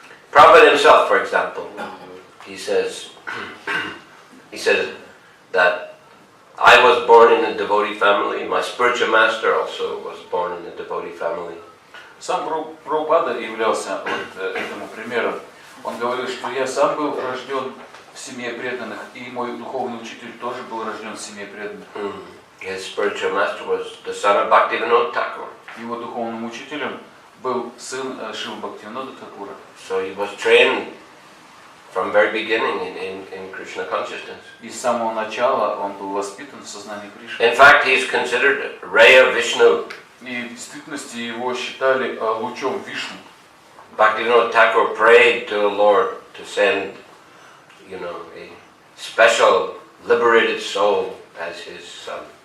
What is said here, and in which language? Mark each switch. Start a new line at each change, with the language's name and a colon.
English: Prabhupada himself, for example, he says that I was born in a devotee family. My spiritual master also was born in a devotee family.
Russian: Сам Прабхупада являлся этому примером. Он говорил, что я сам был рожден в семье преданных, и мой духовный учитель тоже был рожден в семье преданных.
English: His spiritual master was the son of Bhaktivinoda Thakur.
Russian: Его духовным учителем был сын Шривы Бхактивинода Thakura.
English: So he was trained from very beginning in Krishna consciousness.
Russian: И с самого начала он был воспитан в сознании Кришны.
English: In fact, he is considered Raya Vishnu.
Russian: И в действительности его считали лучом Вишну.
English: Bhaktivinoda Thakur prayed to the Lord to send, a special liberated soul as his son.